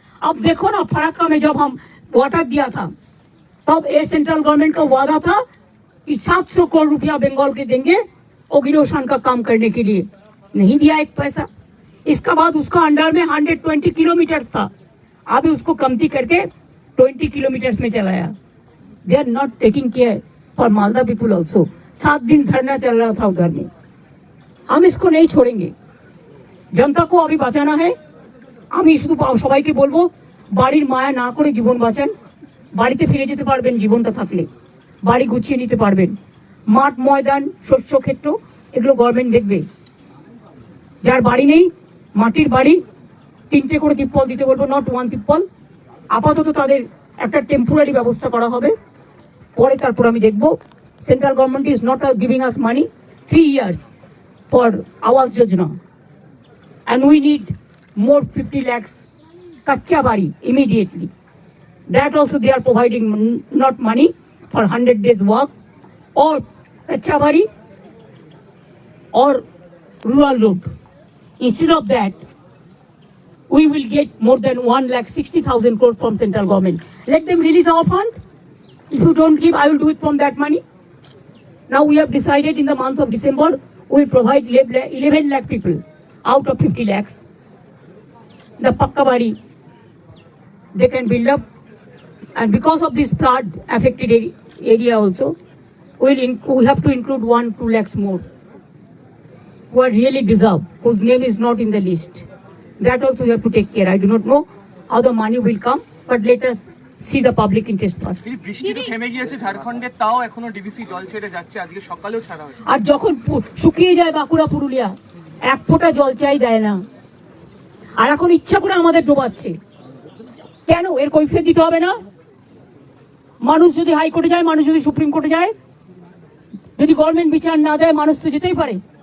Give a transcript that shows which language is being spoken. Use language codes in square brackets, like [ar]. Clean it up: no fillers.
[hi] अब देखो ना, फराक्का में जब हम वाटर दिया था, तब ये सेंट्रल गवर्नमेंट का वादा था कि 700 करोड़ रुपया बंगाल के देंगे ओगिरोशान का काम करने के लिए। नहीं दिया एक पैसा। इसका बाद उसका अंडर में 120 किलोमीटर था, अभी उसको कमती करके 20 किलोमीटर में चलाया. [en] They are not taking care for Malda people also. [hi] 7 दिन धरना चल रहा था उधर में. हम इसको नहीं छोड़ेंगे. जनता को अभी बचाना है. [bn] আমি শুধু সবাইকে বলবো বাড়ির মায়া না করে জীবন বাঁচান. বাড়িতে ফিরে যেতে পারবেন জীবনটা থাকলে, বাড়ি গুছিয়ে নিতে পারবেন. মাঠ ময়দান শস্য ক্ষেত্র এগুলো গভর্নমেন্ট দেখবে. যার বাড়ি নেই মাটির বাড়ি 3টে করে তিপ্পল দিতে বলবো, নট 1 তিপ্পল. আপাতত তাদের একটা টেম্পোরারি ব্যবস্থা করা হবে, পরে তারপর আমি দেখব. [en] Central government is not giving us money 3 years for Awas Yojana, and we need more 50 lakhs kacha bari immediately. That also they are providing not money for 100 days work or kacha bari or rural road. Instead of that, we will get more than 1,60,000 crores from central government. Let them release our fund. If you don't give, I will do it from that money. Now we have decided in the month of December, we will provide 11 lakh people out of 50 lakhs. The Pakka Bari, they can build up. And because of this flood affected area also, we have to include 1-2 lakhs more who are really deserve, whose name is not in the list. That also you have to take care. I do not know how the money will come, but let us see the public interest first. [bn] এই বৃষ্টি তো থেমে গিয়েছে ঝাড়খণ্ডে, তাও এখনো DVC জল ছেড়ে যাচ্ছে, আজকে সকালেও ছাড়া হয়েছে। আর যখন শুকিয়ে যায় বাঁকুড়া পুরুলিয়া, এক ফোঁটা জল চাই দেয় না, আর এখন ইচ্ছা করে আমাদের ডোবাচ্ছে কেন? এর কৈফিয়ত দিতে হবে না? মানুষ যদি হাইকোর্টে যায়, মানুষ যদি সুপ্রিম কোর্টে যায়, যদি গভর্নমেন্ট বিচার না দেয়, মানুষ তো যেতেই পারে।